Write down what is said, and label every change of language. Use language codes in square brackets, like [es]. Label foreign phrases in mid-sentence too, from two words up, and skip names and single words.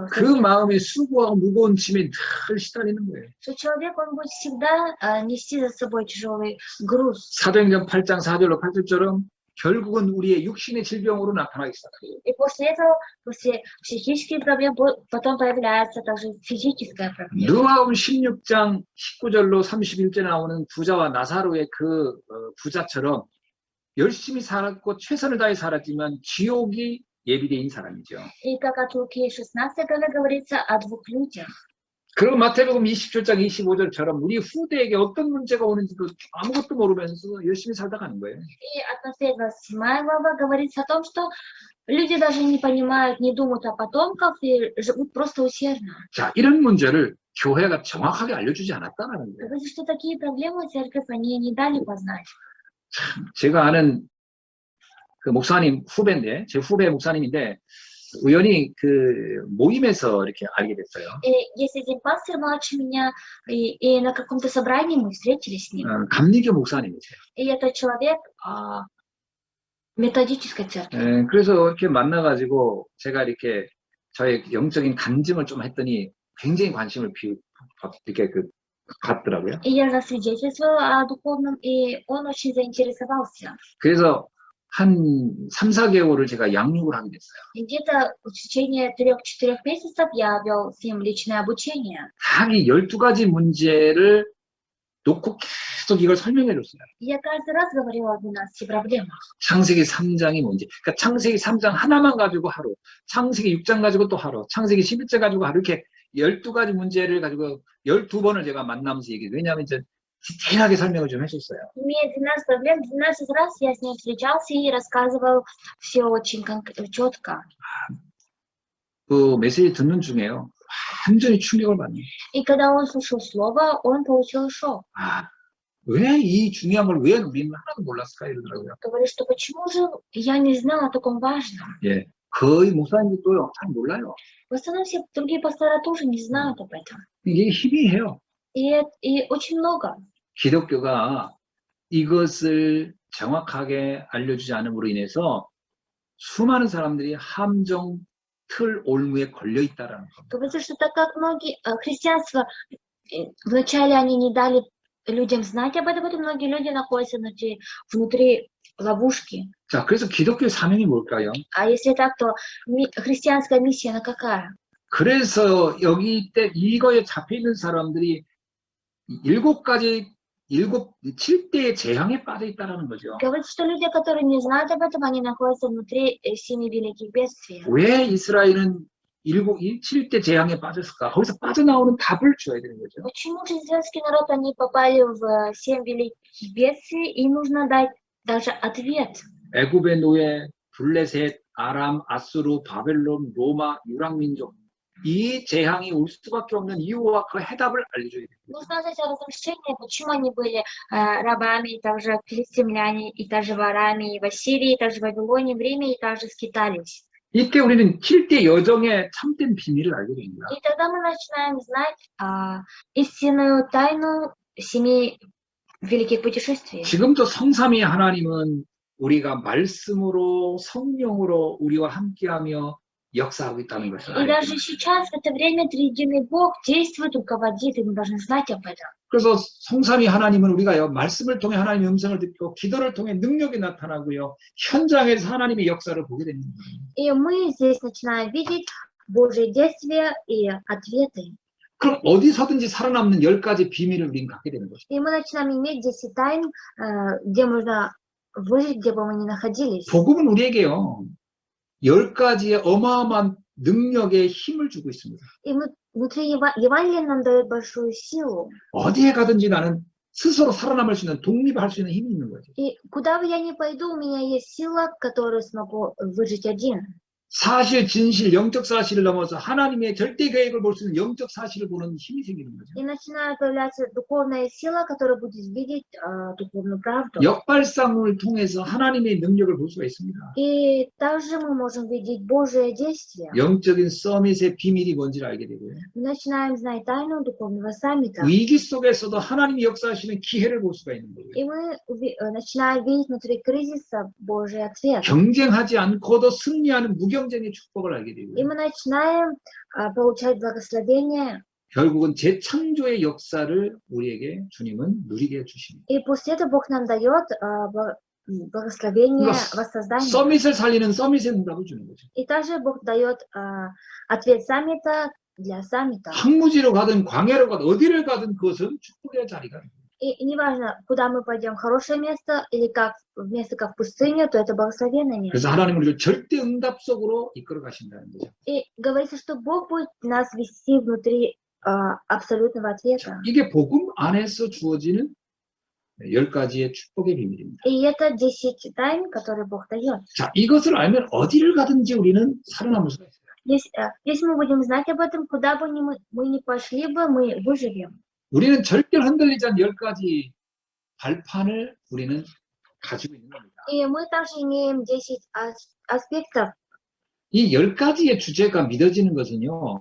[ko] 그 마음에 수고하고 무거운 짐에 늘 시달리는 거예요. [ru] Что человек, он будет всегда нести за собой тяжелый груз. [ko] 사도행전 8장 4절로 8절처럼 결국은 우리의 육신의 질병으로 나타나기 시작해요. [ru] И после этого, после психических проблем, потом появляется также физическая проблема. [ko] 누가복음 16장 19절로 31절에 나오는 부자와 나사로의 그 부자처럼 열심히 살았고 최선을 다해 살았지만 지옥이 예비된 사람이죠. [ru] И как от Луки 16 главе говорится о 2 людях. [ko] 그리고 마태복음 27장 25절처럼 우리 후대에게 어떤 문제가 오는지도 아무것도 모르면서 열심히 살다 가는 거예요. [ru] И от Матфея 27 глава говорится о том, что люди даже не понимают, не думают о потомках и живут просто усердно. [ko] 자, 이런 문제를 교회가 정확하게 알려주지 않았다는 거예요. [ru] Говорится, что такие проблемы церковь они не дали познать. [ko] 제가 아는 그 목사님 후배인데, 제 후배 목사님인데, 우연히 그 모임에서 이렇게 알게 됐어요. [ru] И есть один пастор младше меня, и на каком-то собрании мы встретились с ним. [ko] 감리교 목사님이세요. [ru] И это человек методической церкви. [ko] 그래서 이렇게 만나가지고 제가 이렇게 저의 영적인 간증을 좀 했더니 굉장히 관심을 이렇게 갖더라고요. [ru] И я засвидетельствовала о духовном, и он очень заинтересовался. [ko] 그래서 한 3, 4개월을 제가 양육을 하게 됐어요. [ru] И где-то в течение 3-4 месяцев я вел с ним личное обучение. [ko] 딱 이 12가지 문제를 놓고 계속 이걸 설명해 줬어요. [ru] Я каждый раз говорила о 12 проблемах. [ko] 창세기 3장이 뭔지. 그러니까 창세기 3장 하나만 가지고 하루, 창세기 6장 가지고 또 하루, 창세기 11장 가지고 하루 이렇게 12가지 문제를 가지고 12번을 제가 만나면서 얘기해요. 왜냐하면 이제 디테일하게 설명을 좀 해줬어요. [ru] Имея 12 проблем, 12 раз я с ним встречался и рассказывал все очень четко. [ko] 그 메시지 듣는 중에요. 완전히 충격을 받네요. [ru] И когда он слушал слово, он получил шок. [ko] 왜 이 중요한 걸 왜 우리는 하나도 몰랐을까 이러더라고요. [ru] Говорит, что почему же я не знал о таком важном? [ko] 예, 거의 목사님들도 잘 몰라요. [ru] В основном все другие пастора тоже не знают об этом. [ko] 이게 희미해요. [ru] И очень много. [ko] 기독교가 이것을 정확하게 알려주지 않음으로 인해서 수많은 사람들이 함정, 틀 올무에 걸려 있다라는 겁니다. [ru] Говорится, что так как христианство, вначале они не дали людям знать об этом, потом многие люди находятся внутри ловушки. [ko] 자, 그래서 기독교의 사명이 뭘까요? [ru] А если так, то христианская миссия, она какая? [ko] 그래서 여기 때 이거에 잡혀 있는 사람들이 7대의 재앙에 빠져 있다는 거죠. [ru] Говорится, что люди, которые не знают об этом, они находятся внутри 7 великих бедствий. [ko] 왜 이스라엘은 7대 재앙에 빠졌을까? 거기서 빠져나오는 답을 줘야 되는 거죠. [ru] Почему же израильский народ, они попали в 7 великих бедствий, и нужно дать даже ответ. [ko] 애굽의 노예, 블레셋, 아람, 아수르, 바벨론, 로마, 유랑민족 이 재앙이 올 수밖에 없는 이유와 그 해답을 알려줘야 됩니다. [ru] Нужно знать о разрушении, почему они были рабами, и также филистимляне, и также ворами, и в Ассирии, и также в Вавилоне, в Риме, и также скитались. [ko] 이때 우리는 7대 여정의 참된 비밀을 알게 됩니다. [ru] И тогда мы начинаем знать истинную тайну 7 великих путешествий. [ko] 지금도 성삼위 하나님은 우리가 말씀으로 성령으로 우리와 함께하며 역사하고 있다는 것을 [ru] И [ko] 알게 [ru] даже [ko] 됩니다. [ru] сейчас, в это время, триединый Бог действует, руководит, и мы должны знать об этом. [ko] 그래서 성삼위 하나님은 우리가 말씀을 통해 하나님의 음성을 듣고 기도를 통해 능력이 나타나고요. 현장에서 하나님의 역사를 보게 됩니다. [ru] И мы здесь начинаем видеть Божьи действия и ответы. [ko] 그럼 어디서든지 살아남는 10가지 비밀을 우리는 갖게 되는 것입니다. [ru] И мы начинаем иметь 10 тайн, где можно выжить, где бы мы ни находились. [ko] 복음은 우리에게요. 10가지의 어마어마한 능력에 힘을 주고 있습니다. [ru] И внутри Евангелия нам дает большую силу. [ko] 어디에 가든지 나는 스스로 살아남을 수 있는 독립할 수 있는 힘이 있는 거죠. [ru] И куда бы я ни пойду, у меня есть сила, которую смогу выжить один. [ko] 사실, 진실, 영적 사실을 넘어서 하나님의 절대 계획을 볼 수 있는 영적 사실을 보는 힘이 생기는 거죠. [ru] И начинает появляться духовная сила, которая будет видеть духовную правду. [ko] 역발상을 통해서 하나님의 능력을 볼 수가 있습니다. [ru] И также мы можем видеть Божие действие. [ko] 영적인 서밋의 비밀이 뭔지를 알게 되고요. [ru] Мы начинаем знать тайну духовного саммита. [ko] 위기 속에서도 하나님이 역사하시는 기회를 볼 수가 있는 거예요. [ru] И мы начинаем видеть внутри кризиса Божий ответ. [ko] 경쟁하지 않고도 승리하는 무경쟁의 축복을 알게 [ru] И [ko] 되고요. [ru] мы начинаем получать благословение. [ko] 결국은 재창조의 역사를 우리에게 주님은 누리게 해주십니다. [ru] И после этого Бог нам дает благословение воссоздания. [ko] 서밋을 살리는 서밋의 응답을 주는 거죠. [ru] И также Бог дает ответ саммита для саммита. [ko] 황무지로 가든 광야로 가든 어디를 가든 그것은 축복의 자리가 됩니다. [ru] И неважно, куда мы пойдем, хорошее место или место как в пустыню, то это благословенное место. [ko] 그래서 하나님은 우리를 절대 응답 속으로 이끌어 가신다는 거죠. [ru] И говорится, что Бог будет нас вести внутри абсолютного ответа. [ko] 이게 복음 안에서 주어지는 10가지의 축복의 비밀입니다. [ru] И это 10 тайн, которые Бог дает. [ko] 자, 이것을 알면 어디를 가든지 우리는 살아남을 수가 있어요. [ru] Если мы будем знать об этом, куда бы мы ни пошли бы, мы выживем. [ko] 우리는 절대 흔들리지 않는 10가지 발판을 우리는 가지고 있는 겁니다. [ru] И мы также имеем 10 аспектов. [ko] 이 10가지의 주제가 믿어지는 것은요.